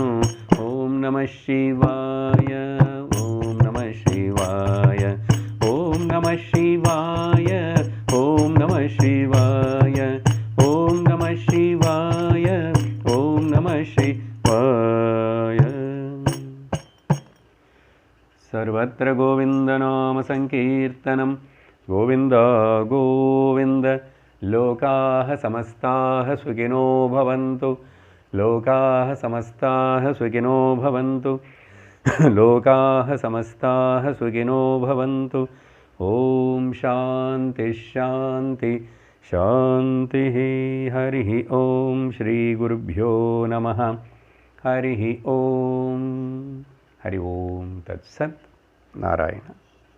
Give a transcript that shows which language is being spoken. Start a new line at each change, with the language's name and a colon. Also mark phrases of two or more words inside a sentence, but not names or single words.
Sanskrit: ఓం నమః శివాయ, ఓం నమః శివాయ, ఓం నమః శివాయ, ఓం నమః శివాయ, ఓం నమః శివాయ, ఓం నమః శివాయ. సర్వత్ర గోవిందనామ సంకీర్తనం. గోవింద గోవింద. లోకాః సమస్తాః సుఖినో భవంతు. లోకాః సమస్తాః సుఖినో భవంతు. లోకాః సమస్తాః సుఖినో భవంతు. ఓం శాంతి శాంతి శాంతి. హరి ఓం. శ్రీ గురుభ్యో నమః. హరి ఓం. హరి ఓం. తత్సత్. నారాయణ.